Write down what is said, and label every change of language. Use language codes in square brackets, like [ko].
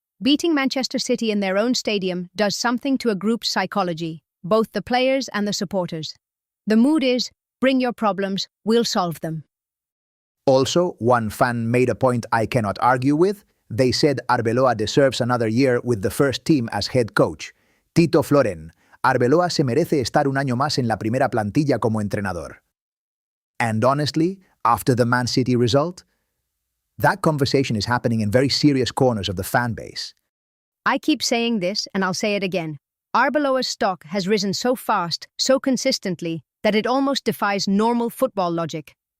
[en] Beating Manchester City in their own stadium does something to a group's psychology, both the players and the supporters. The mood is, bring your problems, we'll solve them. Also, one fan made a point I cannot argue with. They said Arbeloa deserves another year with the first team as head coach. [es] Tito Floren, Arbeloa se merece estar un año más en la primera plantilla como entrenador. [en] And honestly, after the Man City result, that conversation is happening in very serious corners of the fan base. I keep saying this, and I'll say it again. Arbeloa's stock has risen so fast, so consistently, that it almost defies normal football logic.